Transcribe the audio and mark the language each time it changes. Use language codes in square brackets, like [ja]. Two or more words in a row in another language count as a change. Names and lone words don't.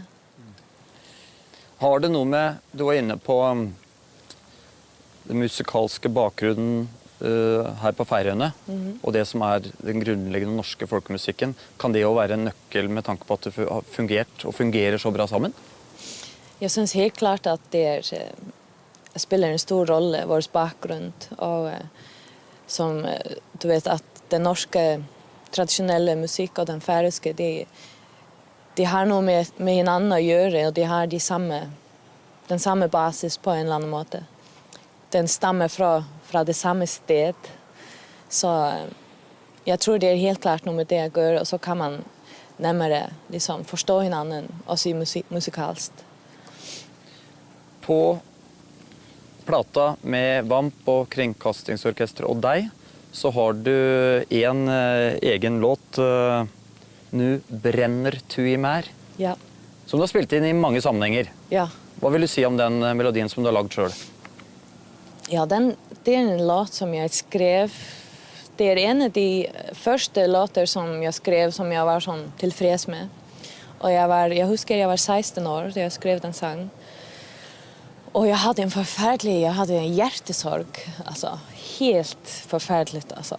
[no] Har det noe med, du var inne på den musikalske bakgrunnen her på Færøyene, og det som den grunnleggende norske folkemusikken, kan det jo være en nøkkel med tanke på at det har fungert og fungerer så bra sammen? Jeg synes helt klart at det spiller en stor rolle, vår bakgrunn, og som du vet at den norske [sv] traditionella musik och den färöiska de har nog med en annan att göra och de har den samma basis på en eller annan måte. Den stammer från det samma sted. Så jag tror det är helt klart något med det jag gör och så kan man närmare liksom förstå hinanden och se musikalskt. [no] På plata med Vamp og Kringkastingsorkester og deg, så har du en egen låt, «Nu brenner tu i mer», Ja. som du har spilt inn i mange sammenhenger. Ja. Hva vil du si om den melodien som du har lagd selv? [sv] Ja, det är en låt som jag skrev. Det är en av de första låtar som jag skrev som jag var sån tillfreds med. Och jag husker jag var 16 år då jag skrev den sång. Och jag hade en hjärtesorg, alltså helt förfärligt alltså.